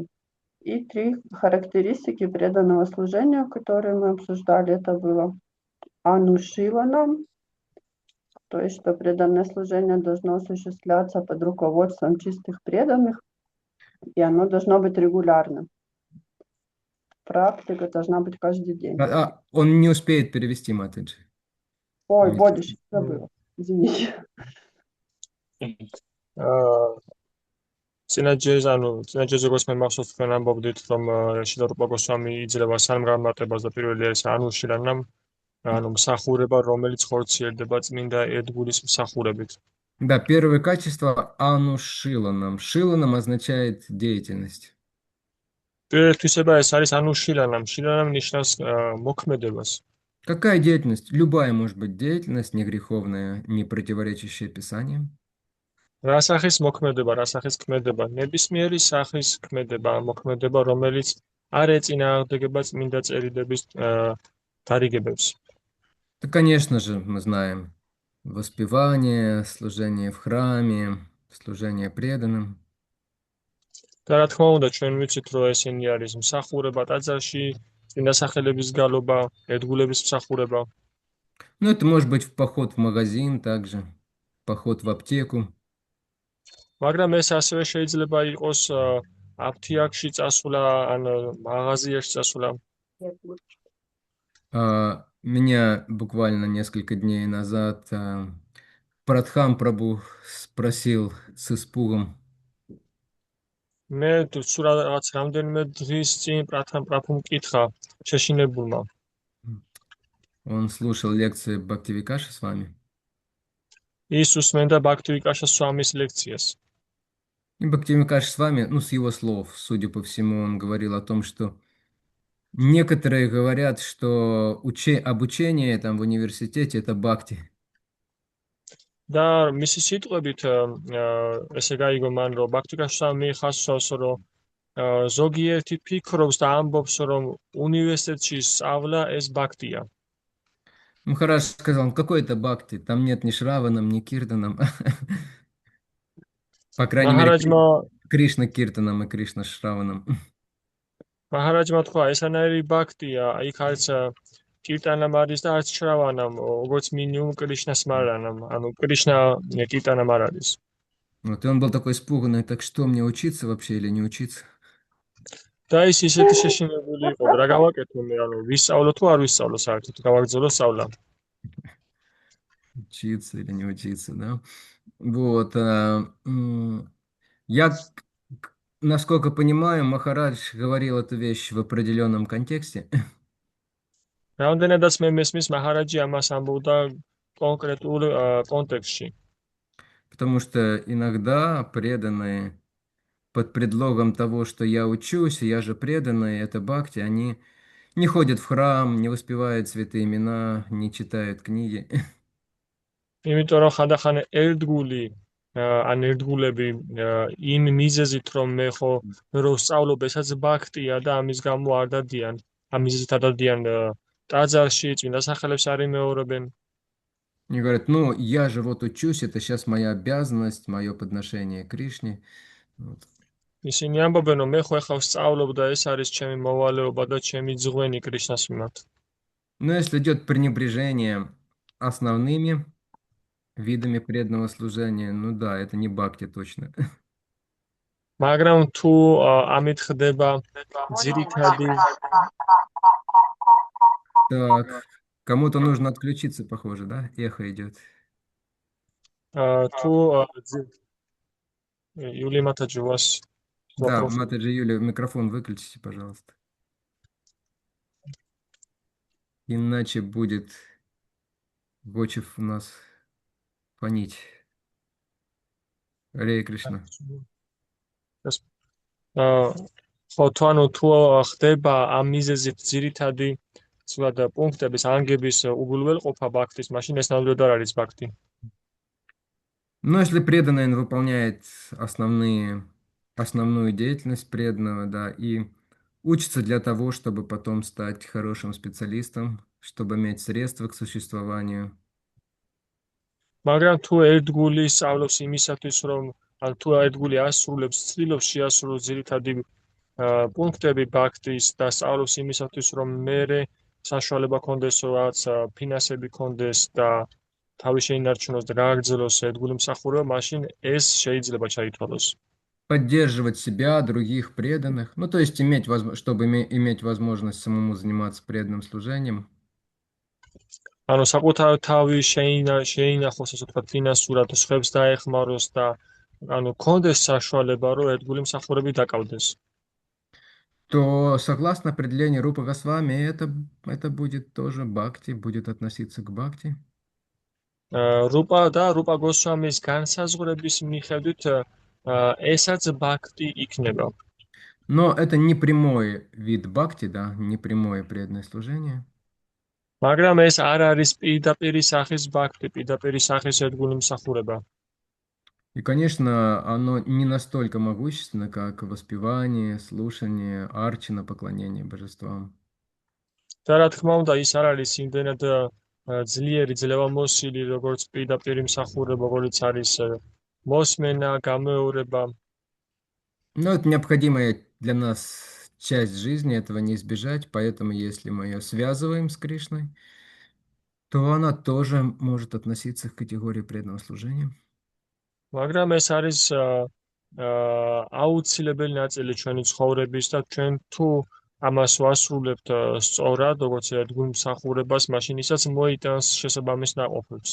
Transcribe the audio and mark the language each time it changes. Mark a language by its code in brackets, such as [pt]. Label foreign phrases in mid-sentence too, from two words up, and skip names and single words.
[ru] И 3 характеристики преданного служения, которые мы обсуждали, это было анушиланам, То есть, что преданное служение должно осуществляться под руководством чистых преданных, и оно должно быть регулярным. Практика должна быть каждый день. Он не успеет перевести, Матаджи. Ой, Нет. Бодиш, забыла. Извините. [ka] წინაჯეს როგორც მე მახსოვს თქვენ ამბობდით რომ შიდა რუპა გოსვამი იძლევა სამ განმარტებას და პირველი არის ანუშილანამ მსახურება რომელიც ხორციელდება წმინდა ერთგულის მსახურებით. [ru] Да, первое качество анушиланам. Шиланам означает деятельность. [ka] პირველი თვისება ეს არის ანუშილანამ. შილანამ ნიშნავს მოქმედებას. [ru] Какая деятельность? Любая может быть деятельность, не греховная, не противоречащая Писанию. [ka] რა სახის მოქმედება, რა სახის ქმედება, ნებისმიერი სახის ქმედება, მოქმედება, რომელიც არ ეწინააღმდეგება წმინდა წერილების დარიგებებს. [ru] Да, конечно же, мы знаем. Воспевание, служение в храме, служение преданным. [ka] და რა თქმა უნდა, ჩვენ ვიცით, რომ ესენი არის მსახურება ტაძარში, წმინდა სახელების გალობა, ერთგულების მსახურება. [ru] Ну, это может быть поход в магазин также, поход в аптеку. [ka] მაგრამ ეს ასევე შეიძლება იყოს აფთიაქში წასვლა, ან მაღაზიაში წასვლა. [ru] Меня буквально несколько дней назад Прадхан Прабху спросил с испугом. [ka] მე თუ რაღაც რამდენიმე დღის წინ პრათან პრაფუმ კითხა შეშინებულმა. [ru] Он слушал лекции Бхактивикаши с вами. [ka] ის უსმენდა ბაქტივიკაშა სვამის ლექციას. [ru] И Бхактивикаши с вами, ну, с его слов, судя по всему, он говорил о том, что некоторые говорят, что обучение там в университете – это бхакти. [ka] და მისი სიტყვებით ესე გაიგო მან რომ ბაქტივიკაშა მიიხასოს რომ ზოგიერთი ფიქრობს და ამბობს რომ უნივერსიტეტში სწავლა ეს ბაქტია. [ru] Махарадж сказал, какой это бхакти? Там нет ни Шраванам, ни Киртанам. По крайней мере, Кришна Киртанам и Кришна Шраванам. [ka] მაჰარაჯმა თქვა, ესანაირი ბაქტია, იქ არც კირტანამ არის და არც შრავანამ, როგორც მინიმუმ კრიშნას მარანამ, ანუ კრიშნა კირტანამ არ არის. [ru] Вот, и он был такой испуганный, так что мне учиться вообще или не учиться? [ka] და ის ისეთი შეშინებული იყო, რა გავაკეთო მე, ანუ ვისწავლო თუ არ ვისწავლო საერთოდ, გავაგრძელო სწავლა. [ru] Учиться или не учиться, да? Вот. Я, насколько понимаю, Махарадж говорил эту вещь в определенном контексте. [ka] რამდენადაც მე მესმის მაჰარაჯი ამას ამბობდა კონკრეტულ კონტექსტში. [ru] Потому что иногда преданные под предлогом того, что я учусь, я же преданный, это бхакти, они не ходят в храм, не воспевают святые имена, не читают книги. [ka] იმიტომ რომ ხანდახან ერთგული ან ერთგულები იმ მიზეზით რომ მე ხო რომ სწავლობ ესაც ბაქტია და ამის გამო არ დადიან, ამ მიზეზით არ დადიან ტაძარში, წმინდა სახელებს არ იმეორებენ. [ru] Они говорят, ну, я же вот учусь, это сейчас моя обязанность, мое подношение Кришне. Вот. [ka] ისინი ამბობენ რომ მე ხო ახლა სწავლობ და ეს არის ჩემი მოვალეობა და ჩემი ძღვენი კრიშნას მიმართ. [ru] Но если идет пренебрежение основными видами преданного служения, ну да, это не бхакти точно. [ka] მაგრამ თუ ამით ხდება ძირითადი [ru] Так, кому-то нужно отключиться, похоже, да? Эхо идет. თუ Юлия Матаджи, у вас Да, вопрос? Матаджи Юлия, микрофон выключите, пожалуйста. Иначе будет Гочев у нас фонить. Харе Кришна. [ka] ხო, ანუ თუ ხდება ამ მიზეზით ძირითადი ცვლადა პუნქტების ანგების უგულველყოფა ბაქტის, მაშინ ეს ნამდვილად არ არის ბაქტი. [ru] Но если преданный он выполняет основную деятельность преданного, да, и учится для того, чтобы потом стать хорошим специалистом, чтобы иметь средства к существованию. [ka] მაგრამ თუ ერთგული სწავლობს იმისათვის, რომ ან თუ ერთგული ასრულებს, ცდილობს შეასრულოს ძირითადი პუნქტები ბაქტის და სწავლობს იმისათვის, რომ მერე საშუალება კონდეს, რომ რაღაც ფინანსები კონდეს და თავი შეინარჩუნოს და გააგრძელოს ერთგული მსახურება, მაშინ ეს შეიძლება ჩაითვალოს. [ru] Поддерживать себя, других преданных. Ну, то есть чтобы иметь возможность самому заниматься преданным служением. [ka] ანუ საკუთარ თავი შეინახოს, ასე ვთქვათ, ფინანსურად სხვებს დაეხმაროს და ანუ კონდეს საშუალება, რომ ერთგული მსახურები დაკავდეს. [ru] То, согласно определению Рупа Госвами, это будет тоже бхакти, будет относиться к бхакти. [ka] რუპა და რუპა გოსვამის განსაზღვრების მიხედვით ესაც ბhakti იქნება. [ru] Но это не прямой вид бхакти, да, не прямое преданное служение. [ka] მაგრამ ეს არ არის პირდაპირი სახის ბhakti, პირდაპირი სახის ერთგული მსახურება. [ru] И, конечно, оно не настолько могущественно, как воспевание, слушание, арчана, поклонение божествам. [ka] და რა თქმა უნდა, ის არ არის იმდენად ძლიერი ძლევამოსილი, როგორც პირდაპირი მსახურება, როგორც არის მოსმენა, გამეორება. [ru] Но это необходимая для нас часть жизни, этого не избежать, поэтому если мы ее связываем с Кришной, то она тоже может относиться к категории преданного служения. [ka] მაგრამ ეს არის აუცილებელი ნაწილი ჩვენი ცხოვრების და ჩვენ თუ ამას ვასრულებთ სწორად, როგორც ერთგულ მსახურებას, მაშინ ისაც მოიტანს შესაბამის ნაყოფებს.